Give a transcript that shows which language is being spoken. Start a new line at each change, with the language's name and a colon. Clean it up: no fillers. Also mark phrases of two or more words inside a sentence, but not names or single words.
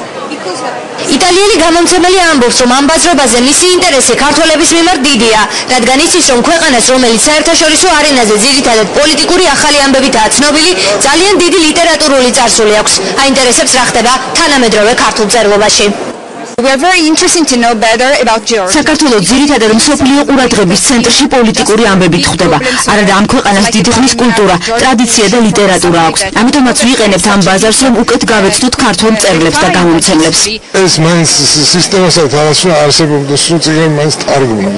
Georgian: იტალიელი გამომცემელი ამბობს, რომ ამ ბაზრობაზე მისი ინტერესი ქართველების მიმართ დიდია, რადგან იცის, რომ ქვეყანას, რომელიც საერთაშორისო არენაზე ძირითადად პოლიტიკური ახალი ამბებითაა ცნობილი, ძალიან დიდი ლიტერატურული წარსული აქვს. აინტერესებს რა ხდება თანამედროვე ქართულ მწერლობაში.
English: We are very interested to know better about Georgia.
Georgian: საქართველოს ძირითადად მსოფლიო ყურადღების ცენტრში პოლიტიკური ამბებით ხდება. არადა ამ ქვეყანას დიდი ხნის კულტურა, ტრადიცია და ლიტერატურა აქვს. ამიტომაც ვიყენებთ ამ ბაზარს, რომ უკეთ გავეცნოთ ქართულ მწერლებს და გამომცემლებს. ეს მაინც სისტემასაც რაღაც არსებობს, რომ წიგნები მაინც თარგმნობ.